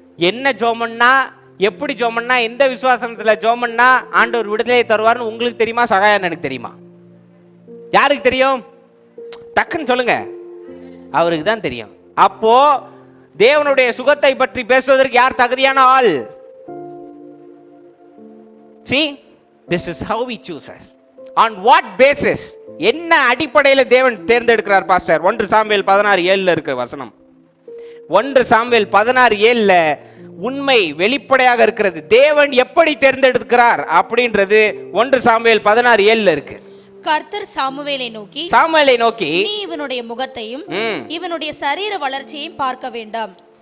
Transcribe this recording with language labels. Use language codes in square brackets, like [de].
[ta] என்ன ஜோமன்னா, எப்படி ஜோமன்னா, எந்த விசுவாசத்துல ஜோமன்னா ஆண்டவர் விடுதலை தருவார்னு உங்களுக்கு தெரியுமா? சகாயம் எனக்கு தெரியுமா? யாருக்கு தெரியும்? டக்குன்னு சொல்லுங்க. அவருக்கு தான் தெரியும். அப்போ தேவனுடைய சுகத்தை பற்றி பேசுவதற்கு யார் தகுதியான ஆள்? [en] See, this is how we choose us. On what basis? [ta] என்ன அடிப்படையில் தேவன் தேர்ந்தெடுக்கிறார் பாஸ்டர்? 1 சாமுவேல் 16:7 இருக்கிற வசனம். 1 சாமுவேல் 16:7 உண்மை வெளிப்படையாக இருக்கிறது. தேவன் எப்படி தேர்ந்தெடுக்கிறார் அப்படின்றது 1 சாமுவேல் 16:7 இருக்கு. கர்த்தர் சாமுவேலை நோக்கி நீ இவனுடைய முகத்தையும் இவனுடைய சரீர வளர்ச்சியையும் பார்க்க வேண்டாம்.